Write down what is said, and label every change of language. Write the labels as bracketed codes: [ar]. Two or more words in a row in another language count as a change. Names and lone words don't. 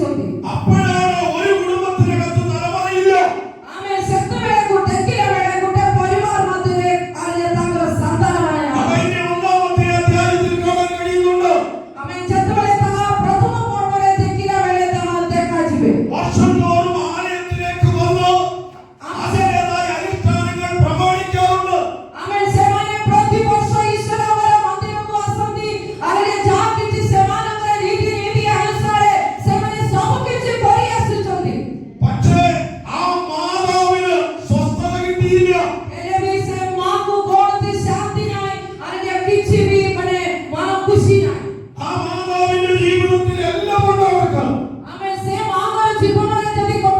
[ml] അപ്പോഴാണ് ഒരു കുടുംബത്തിനകത്ത് തലമുറയില്ല. [or] ଆମେ ସେତେବେଳେ ଦେଖିଲା ବେଳେ ଗୋଟେ ପରିବାର ମଧ୍ୟରେ ତାଙ୍କର ସନ୍ତାନ ମାନେ [ml] അതിന്റെ ഒന്നാമത്തെ അധ്യായത്തിൽ കാണാൻ കഴിയുന്നുണ്ട്. [or] ଆମେ ଯେତେବେଳେ ତାହା ପ୍ରଥମ ପର୍ବରେ ଦେଖିଲା ବେଳେ ତାହା ଦେଖାଯିବେ। [ml] വർഷം തോറും ആലയത്തിലേക്ക് വന്ന് അതിൻ്റെതായ അനുഷ്ഠാനങ്ങൾ പ്രമാണിക്കാറുണ്ട്. [or] ଆମେ ସେମାନେ ପ୍ରତିବର୍ଷ ଈଶ୍ୱରଙ୍କର ମନ୍ଦିରକୁ ଆସନ୍ତି। ଆରେ ଯାହା କିଛି ସେମାନଙ୍କର ରୀତିନୀତି ଅନୁସାରେ ସେମାନେ ସବୁ କିଛି କରି ଆସୁଛନ୍ତି। [ml] പക്ഷേ ആ മാതാവിന് സ്വസ്ഥത കിട്ടിയില്ല. [or] ହେଲେ ବି ସେ ମାକୁ କୌଣସି ଶାନ୍ତି ନାହିଁ। ଆରେ କିଛି ବି ମାନେ ମା ଖୁସି ନାହିଁ। [ml] ആ മാതാവിന്റെ ജീവിതത്തിൽ എല്ലാം ഉണ്ട് അവർക്ക്. [or] ଆମେ ସେ ମାଙ୍କର ଜୀବନରେ ଯଦି